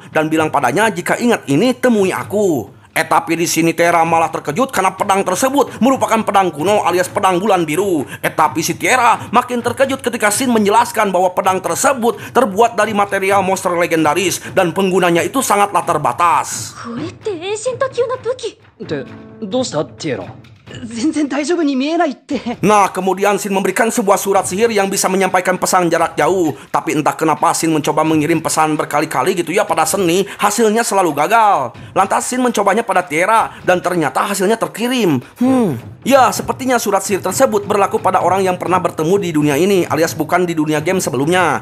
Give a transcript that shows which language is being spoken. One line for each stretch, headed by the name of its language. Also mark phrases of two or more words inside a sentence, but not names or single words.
Indonesian: Dan bilang padanya, jika ingat ini, temui aku. Tapi di sini Tera malah terkejut karena pedang tersebut merupakan pedang kuno alias pedang bulan biru. Tapi si Tera makin terkejut ketika Shin menjelaskan bahwa pedang tersebut terbuat dari material monster legendaris dan penggunanya itu sangatlah terbatas.
Japanese: これって遠心多級の武器。で、どうしたティエラ？全然大丈夫に見えないって。
Indonesian: Nah, kemudian Shin memberikan sebuah surat sihir yang bisa menyampaikan pesan jarak jauh. Tapi entah kenapa Shin mencoba mengirim pesan berkali-kali gitu ya pada Seni, hasilnya selalu gagal. Lantas Shin mencobanya pada Tiara dan ternyata hasilnya terkirim. Ya, sepertinya surat sihir tersebut berlaku pada orang yang pernah bertemu di dunia ini, alias bukan di dunia game sebelumnya.